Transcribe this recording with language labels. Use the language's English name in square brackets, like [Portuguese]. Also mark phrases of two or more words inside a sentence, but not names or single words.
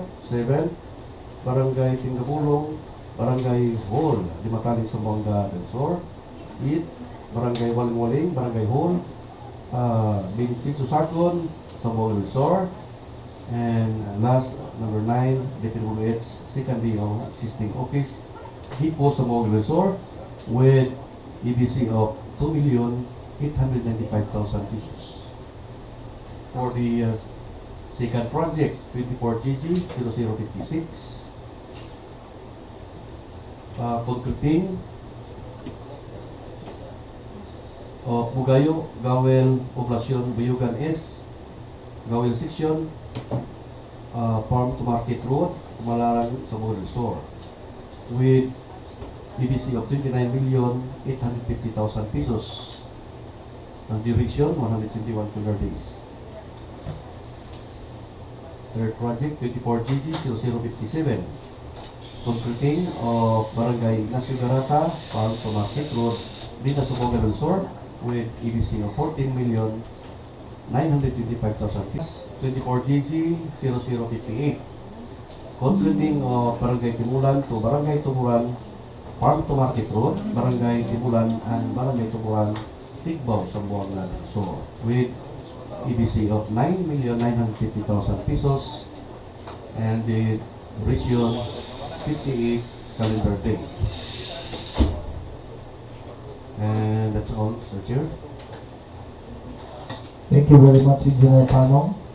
[English] 7, Barangay Tingapulong, Barangay Hall, Dimataling sa Zamboanga del Sur. 8, Barangay Waling-Waling, Barangay Hall, Binsi Susagon, sa Bogor Resort. And last, number 9, DPWH, second DEO, existing office, Hipo sa Bogor Resort, with EBC of 2,895,000 pesos. For the second project, 24GG 0056, concreting of Bogayo, Gawil, Poblacion, Boyugan is Gawil Section, Farm to Market Road, Kumalarang, Zamboanga del Sur, with EBC of 29,850,000 pesos and duration 121 calendar days. Third project, 24GG 0057, completing of Barangay Ignacio, Garata, Farm to Market Road, Dinas, Zamboanga del Sur, with EBC of 14,925,000 pesos. 24GG 0058, completing of Barangay Timolan to Barangay Tuburan, Farm to Market Road, Barangay Timolan and Barangay Tuburan, Tigbao, Zamboanga del Sur, with EBC of 9,950,000 pesos and the duration 58 calendar day. And that's all, Sir Chair. Thank you very much, Engineer Panong.